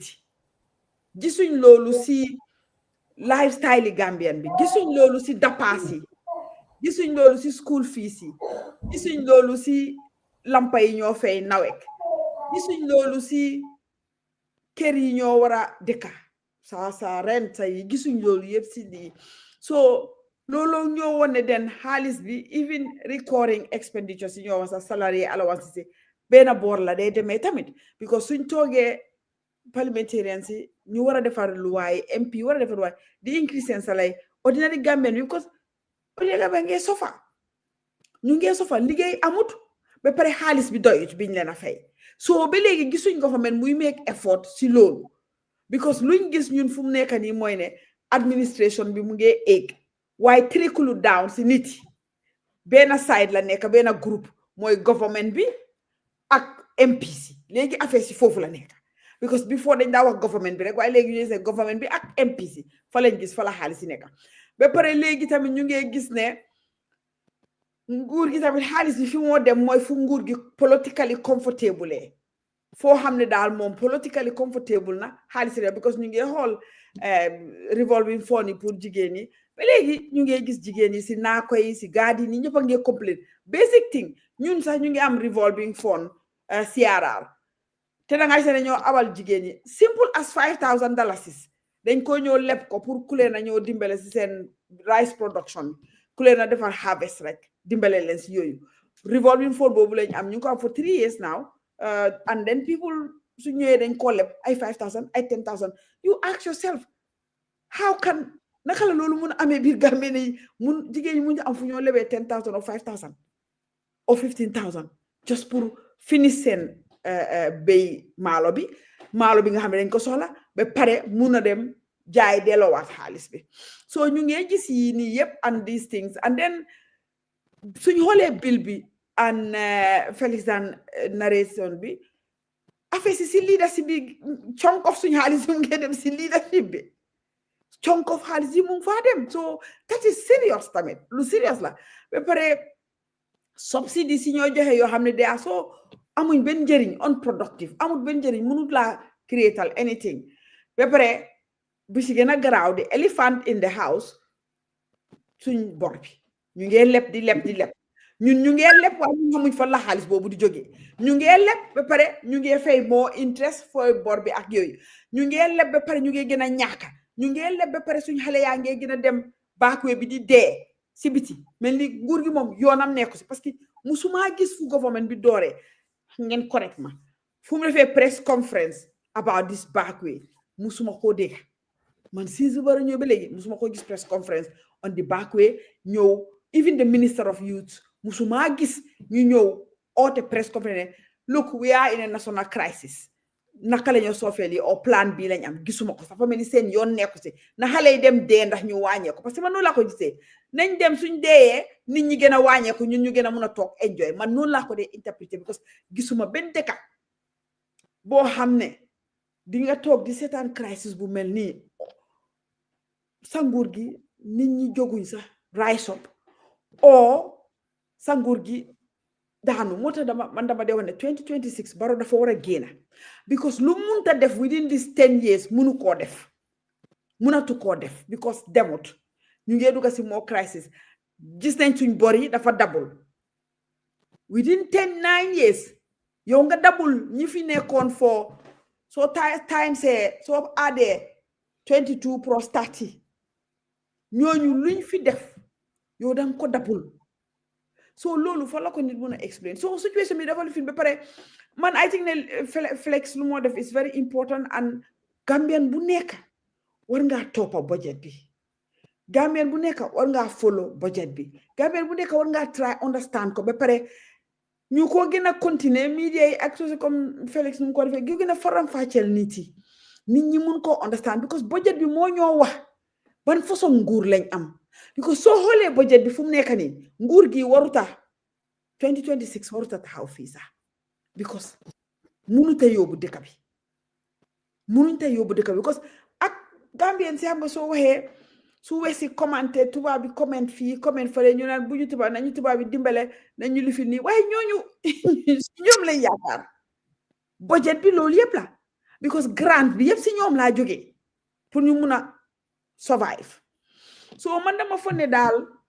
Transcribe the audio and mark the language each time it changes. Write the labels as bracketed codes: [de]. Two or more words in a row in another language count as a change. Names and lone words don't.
[wo] yi gisuñ loolu si lifestyle yi Gambian bi gisuñ loolu si dapaas yi gisuñ loolu si [en] school fees [wo] yi gisuñ loolu si lampa yi ñoo fay nawek gisuñ loolu si kër yi ñoo war a dëkka sa rent yi gisuñ loolu yëpp si lii so loolu ñoo wone den xaalis bi [en] even recurring expenditures [wo] yi ñoo wax sa [en] salary allowance [wo] si benn boor la day demee tamit because suñ toogee parliamentarians yi ñu war a defar luwaay MP war a defar luwaay di increase seen salary [en] ordinary Gambian [wo] bi because [en] ordinary Gambian [wo] ngee sofa ñu ngee sofa liggéey amut ba pare xaalis bi doyut biñ leen a fay so ba léegi gisuñ government muy [en] make effort [wo] si loolu because luñ gis ñun fu mu nekk nii mooy ne administration bi mu ngee egg waaye [en] trickle down [wo] si nit yi benn side la nekk benn groupe mooy government bi ak MPC léegi affaire si foofu la nekk because before dañ daa wax government bi rek waaye léegi ñu ne government bi ak MPC fa lañ gis fa la xaalis si nekk ba pare léegi tamit ñu ngi gis ne nguur gi tamit xaalis bi fi moo dem mooy fu nguur gi [en] politically comfortable [wo] foo xam ne daal moom [en] politically comfortable [wo] na xaalis yi because ñu ngi xool [en] revolving fund [wo] yi pour jigéen ñi ba léegi ñu ngi gis jigéen ñi si naako yi si gaadi yi ñëpp a ngi complain [en] basic thing [wo] ñun sax ñu ngi am [en] revolving fund [wo] CRR te da ngay seene ñoo abal jigéen ñi [en] simple as $5,000 [wo] dañ ko ñoo leb ko pour ku leen a ñoo dimbale si seen [en] rice production [wo] ku leen a defar harvest rek dimbale leen si yooyu [en] revolving fund [wo] boobu lañ am ñu ngi ko am [en] for 3 years now and then [wo] people su ñëwee dañ ko leb ay 5,000 ay 10,000 [en] you ask yourself how can [wo] naka la loolu mun a amee biir Gambie ne mun jigéen ñi mun am fu ñoo lebee 10,000 or 5,000 or 15,000 just pour finish seen béy maalo bi nga xam ne dañ ko soxla ba pare mun a dem jaay delloowaat xaalis bi so ñu ngi gis yi nii yëpp [en] and these things and then [wo] suñ xoolee bill bi and Felix Dan narration bi affaire si leadership bi [en] chunk of [wo] suñ xaalis mu ngi dem si leadership bi [en] chunk of [wo] xaalis yi mu ngi faa dem [en] so that is serious [wo] tamit lu serious la ba pare subsidy si ñoo joxe yoo xam ne daa soo amuñ benn njëriñ unproductive amul benn njëriñ mënut laa creatal anything ba pare bi si gën a garaaw [en] the elephant in the house [wo] suñ bor bi ñu ngee leb di leb ñun ñu ngee leb waaye ñu xamuñ fa la xaalis boobu di jógee ñu ngee leb ba pare ñu ngee fay [en] more interest [wo] fooy bor bi ak yooyu ñu ngee leb ba pare ñu ngee gën a ñàkka ñu ngee leb ba pare suñ xale yaa ngee gën a dem backway bi di dee si biti mel ni nguur gi moom yoonam nekku si parce que musuma gis fu government bi dooree ngeen correct ma fu mu defee [en] press conference about this backway [wo] musuma koo dégg man si su bara ñëw ba léegi musuma koo gis [en] press conference on the backway [wo] ñëw [en] even the minister of youth [wo] musuma gis ñu ñëw oote [en] press conference look we are in a national crisis [wo] naka la ñoo soofee lii o plan bi lañ am gisuma ko sax fa mel ni seen yoon nekku si na xale yi dem dee ndax ñu wàññeeku parce que man noonu laa ko gisee nañ dem suñ deeyee nit ñi gën a wàññeeku ñun ñu gën a mun a toog enjoy man noonu laa ko dee interpréter because gisuma benn dëkka boo xam ne di nga toog di seetaan crisis bu mel nii sa nguur gi nit ñi jóguñ sax [en] rise up [wo] o sa nguur gi daanu moo tax dama dee wax ne 2026 Barrow dafa war a génn because lu munta def [en] within this 10 years [wo] munatu koo def because demut ñu ngee dugga si more crisis gis nañ suñ bor yi dafa double [en] within 9 years [wo] yow nga double ñi fi nekkoon foo soo times soo addee 22 plus 30 ñooñu luñ fi def yow danga ko double so loolu fa la ko nit mun a explain so situation bi dafa lu fi ba pare man [en] I think [wo] ne Flex lu moo def [en] is very important [wo] and Gambian bu nekk war ngaa toppa budget bi Gambian bu nekk war ngaa follow budget bi Gambian bu nekk war ngaa [en] try understand [wo] ko ba pare ñu ko gën a continuer media yi ak social comme Felix nu mu ko defee gi gën a faram-fàcceel nit ñi mun koo understand because budget bi moo ñoo wax ban façon nguur lañ am because soo xoolee budget bi fu mu nekk nii nguur gi waruta 2026 waruta taxaw fii sax because munuta yóbbu dëkk bi because ak Gambien si xam nga soo waxee su wesi commenté tubaab bi comment fii comment fële ñu naan bu ñu tubaab nañu tubaab bi dimbale nañu lifi nii waaye ñooñu ñoom lay yaakaar budget bi loolu yëpp la because grant bi yëpp si ñoom laa jógee pour ñu mun a survive so man dama foog ne daal